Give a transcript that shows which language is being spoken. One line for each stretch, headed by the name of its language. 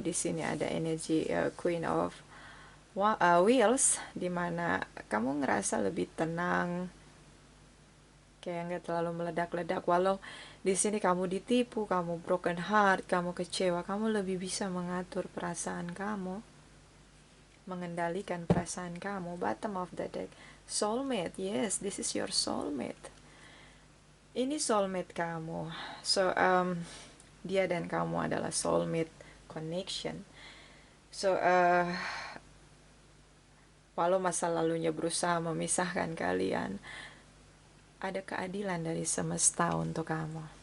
Indonesian: Di sini ada energi Queen of Wheels, dimana kamu ngerasa lebih tenang, kayak nggak terlalu meledak-ledak. Walau di sini kamu ditipu, kamu broken heart, kamu kecewa, kamu lebih bisa mengatur perasaan kamu, mengendalikan perasaan kamu.
English: Bottom of the deck, soulmate. Yes, this is your soulmate.
Indonesian: Ini soulmate kamu. So dia dan kamu adalah soulmate connection. So walau masa lalunya berusaha memisahkan kalian, ada keadilan dari semesta untuk kamu.